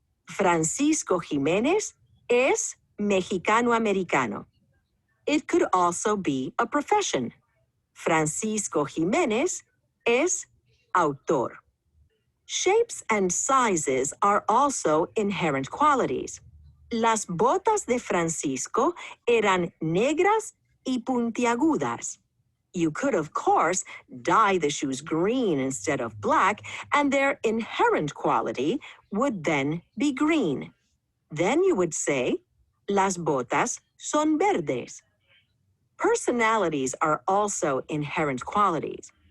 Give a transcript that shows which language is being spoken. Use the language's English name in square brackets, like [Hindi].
[Spanish] Francisco Jiménez es mexicano-americano. [English] It could also be a profession. [Spanish] Francisco Jiménez es autor. [English] Shapes and sizes are also inherent qualities. [Spanish] Las botas de Francisco eran negras y puntiagudas. [English] You could, of course, dye the shoes green instead of black, and their inherent quality would then be green. Then you would say, [Spanish] las botas son verdes. [English] Personalities are also inherent qualities.